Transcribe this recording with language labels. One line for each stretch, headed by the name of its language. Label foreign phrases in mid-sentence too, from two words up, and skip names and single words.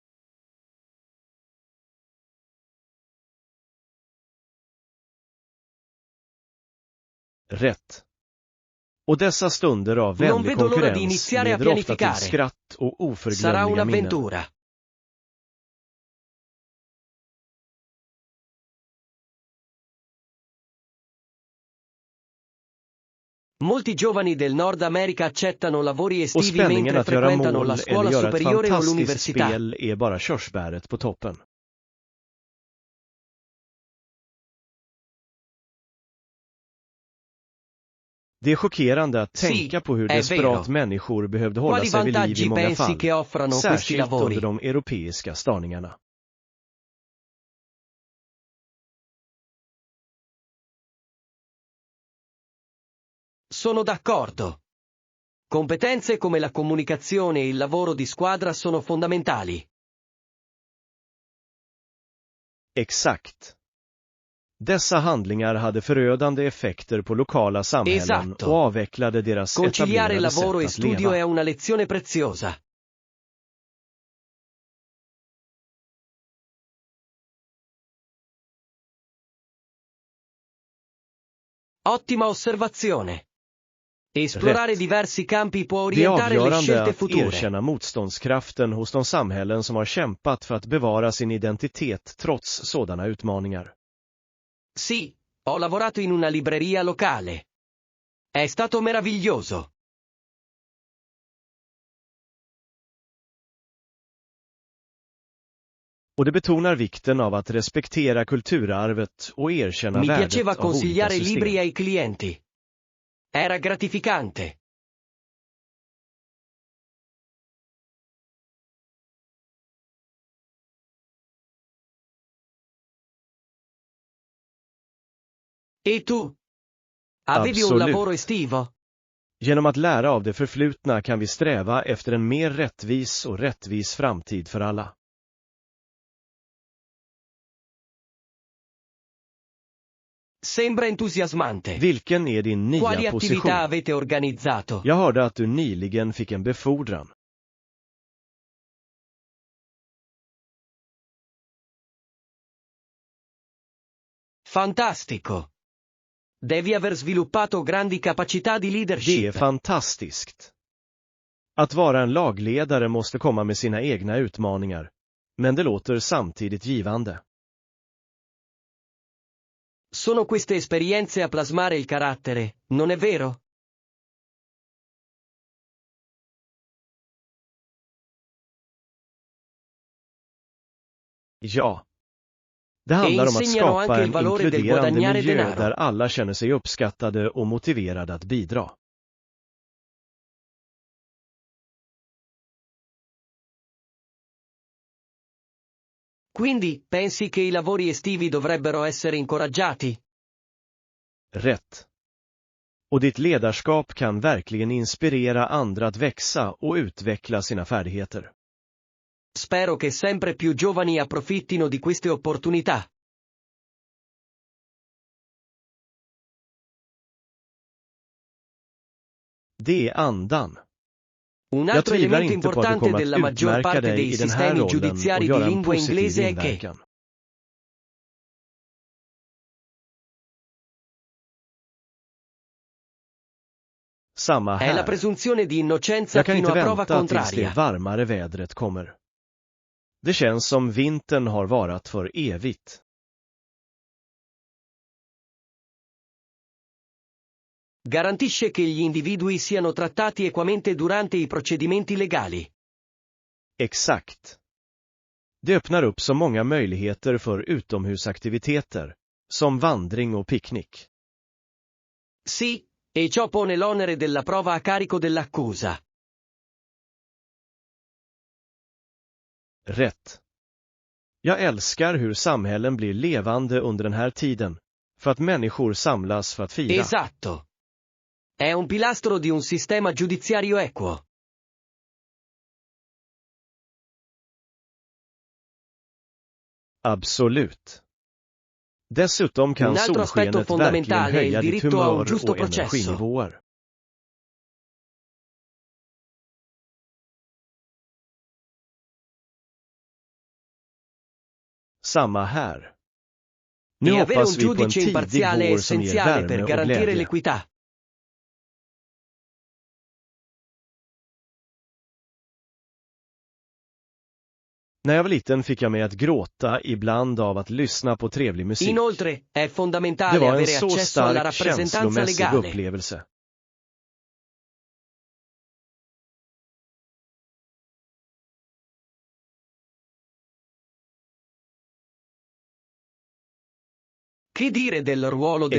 Swedish: Rätt. Och dessa stunder av
Italian: Non
Swedish: vänlig
Italian: vedo l'ora di
Swedish: konkurrens
Italian: iniziare a
Swedish: leder ofta till
Italian: pianificare.
Swedish: skratt och
Italian: Sarà
Swedish: oförglömliga minnen.
Italian: un'avventura. Molti giovani del Nord America accettano lavori
Swedish: Och
Italian: estivi
Swedish: spänningen
Italian: mentre
Swedish: att göra
Italian: frequentano
Swedish: mål
Italian: la
Swedish: eller
Italian: scuola
Swedish: göra ett
Italian: superiore o
Swedish: fantastiskt
Italian: l'università.
Swedish: spel är bara körsbäret på toppen. Det är chockerande att tänka på hur
Italian: è
Swedish: desperat
Italian: vero.
Swedish: människor behövde hålla
Italian: Quali
Swedish: sig vid liv
Italian: vantaggi
Swedish: i många
Italian: pensi
Swedish: fall,
Italian: che offrano questi
Swedish: särskilt
Italian: lavori?
Swedish: under de europeiska störningarna.
Italian: Sono d'accordo. Competenze come la comunicazione e il lavoro di squadra sono fondamentali.
Swedish: Exakt. Dessa handlingar hade förödande effekter på lokala samhällen
Italian: Esatto.
Swedish: och avvecklade deras
Italian: Conciliare
Swedish: etablerade
Italian: lavoro e
Swedish: sätt att
Italian: studio
Swedish: leva.
Italian: è una lezione preziosa. Ottima osservazione. Esplorare
Swedish: Rätt.
Italian: diversi campi può
Swedish: Det är
Italian: orientare le
Swedish: avgörande
Italian: scelte
Swedish: att
Italian: future.
Swedish: erkänna motståndskraften hos de samhällen som har kämpat för att bevara sin identitet trots sådana utmaningar.
Italian: Sì, ho lavorato in una libreria locale. È stato meraviglioso.
Swedish: Och det betonar vikten av att respektera kulturarvet och erkänna
Italian: Mi
Swedish: värdet
Italian: piaceva
Swedish: av olika
Italian: consigliare i libri
Swedish: system.
Italian: ai clienti. Era gratificante. E tu? Avevi un
Swedish: Absolut.
Italian: lavoro estivo?
Swedish: Genom att lära av det förflutna kan vi sträva efter en mer rättvis framtid för alla.
Italian: Sembra entusiasmante.
Swedish: Vilken är din nya
Italian: Quali
Swedish: position?
Italian: attività avete organizzato?
Swedish: Jag hörde att du nyligen fick en befordran.
Italian: Fantastico. Devi aver sviluppato grandi capacità di
Swedish: Det är
Italian: leadership.
Swedish: fantastiskt. Att vara en lagledare måste komma med sina egna utmaningar, men det låter samtidigt givande.
Italian: Sono queste esperienze a plasmare il carattere, non è vero?
Swedish: Ja. Det handlar om att
Italian: insegnano anche
Swedish: skapa
Italian: il
Swedish: en
Italian: valore del
Swedish: inkluderande
Italian: guadagnare
Swedish: miljö
Italian: denaro.
Swedish: där alla känner sig uppskattade och motiverade att bidra.
Italian: Quindi, pensi che i lavori estivi dovrebbero essere incoraggiati?
Swedish: Rätt. Och ditt ledarskap kan verkligen inspirera andra att växa och utveckla sina färdigheter.
Italian: Spero che sempre più giovani approfittino di queste opportunità.
Swedish: Det är andan.
Italian: Un
Swedish: Jag
Italian: altro
Swedish: tvivlar
Italian: elemento
Swedish: inte på att du
Italian: importante
Swedish: kommer
Italian: della
Swedish: att
Italian: maggior
Swedish: utmärka
Italian: parte
Swedish: dig
Italian: dei
Swedish: i den här
Italian: sistemi
Swedish: rollen och
Italian: giudiziari di
Swedish: göra en
Italian: lingua
Swedish: positiv
Italian: inglese è che
Swedish: inverkan. Samma
Italian: è la
Swedish: här.
Italian: presunzione di innocenza
Swedish: Jag kan
Italian: fino
Swedish: inte
Italian: a prova
Swedish: vänta tills det
Italian: contraria.
Swedish: varmare vädret kommer. Det känns som vintern har varat för evigt.
Italian: Garantisce che gli individui siano trattati equamente durante i procedimenti legali.
Swedish: Exakt. Det öppnar upp så många möjligheter för utomhusaktiviteter, som vandring och picknick.
Italian: Sì, e ciò pone l'onere della prova a carico dell'accusa.
Swedish: Rätt. Jag älskar hur samhällen blir levande under den här tiden, för att människor samlas för att fira.
Italian: Esatto. È un pilastro di un sistema giudiziario equo.
Swedish: Absolut. Dessutom kan
Italian: Un altro aspetto
Swedish: solskenet verkligen
Italian: fondamentale è il
Swedish: höja ditt
Italian: diritto a un
Swedish: humör
Italian: giusto
Swedish: och
Italian: processo.
Swedish: energinivåer. Samma här. Nu
Italian: E avere un
Swedish: hoppas vi på en
Italian: giudice
Swedish: tidig
Italian: imparziale è
Swedish: vår som ger
Italian: essenziale per
Swedish: värme och
Italian: garantire
Swedish: glädje.
Italian: l'equità.
Swedish: När jag var liten fick jag mig att gråta ibland av att lyssna på trevlig musik.
Italian: Inoltre, è
Swedish: Det
Italian: fondamentale
Swedish: var en
Italian: avere
Swedish: så
Italian: accesso alla
Swedish: stark
Italian: rappresentanza
Swedish: känslomässig
Italian: legale.
Swedish: upplevelse.
Italian: Che dire del ruolo delle